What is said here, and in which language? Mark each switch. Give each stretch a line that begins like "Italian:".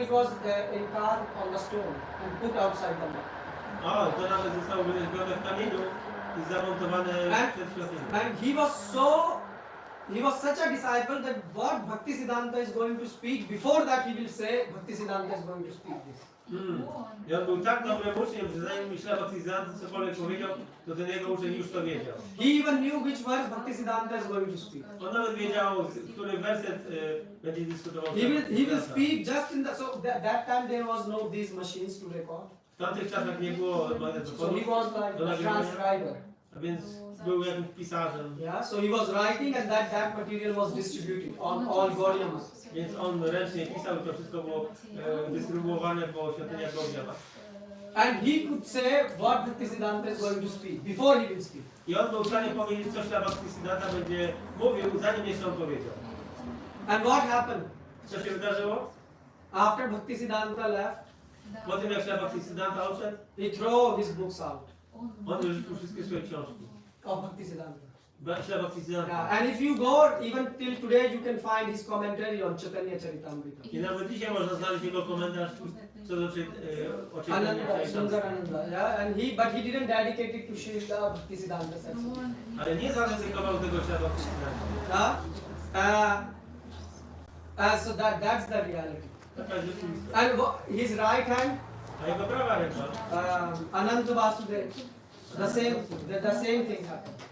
English: it was encarved on the stone and put outside the mouth.
Polish: O, to nawet zostało wyrzeźbione w kamieniu i zamontowane przed świątynią.
English: And he was such a disciple that what Bhaktisiddhanta is going to speak, before that he will say, Bhaktisiddhanta is going to speak this.
Polish: I on był tak dobrym uczniem, że zanim myślał Bhaktisiddhanta cokolwiek powiedział, to ten jego uczeń już to wiedział.
English: He even knew which verse Bhaktisiddhanta is going to speak.
Polish: On nawet wiedział, który werset będzie dyskutował.
English: He will speak just in the, so that time there was no these machines to record.
Polish: W tamtych czasach nie było
English: So
Polish: magnetofonów,
English: he was like a transcriber.
Polish: a więc był jakimś pisarzem.
English: Yeah, so he was writing and that material was distributed on all Gaudiyamas.
Polish: Więc on ręcznie pisał i to wszystko było dystrybuowane po świątyniach Gaudiama.
English: And he could say what Bhaktisiddhanta is going to speak before he will speak.
Polish: I on był w stanie powiedzieć, co śla Bhaktisiddhanta będzie mówił, zanim jeszcze on powiedział.
English: And what happened?
Polish: Co się wydarzyło?
English: After Bhaktisiddhanta left,
Polish: Po tym jak śla Bhaktisiddhanta odszedł,
English: he threw his books out.
Polish: On wyrzucił wszystkie swoje książki.
English: of Bhaktisiddhanta.
Polish: Śla Bhaktisiddhanta.
English: Yeah, and if you go, even till today, you can find his commentary on Chaitanya Charitamrita.
Polish: I nawet dzisiaj można znaleźć jego komentarz co do o czytaniu
English: Ananda, Sundarananda, yeah, but he didn't dedicate it to Srila Bhaktisiddhanta Saraswati.
Polish: Ale nie zaryzykował tego Śla Bhaktisiddhanta.
English: So that's the reality.
Polish: Taka jest rzeczywistość.
English: And his right hand,
Polish: A jego prawa ręka,
English: Ananta Vasudev, the same thing happened.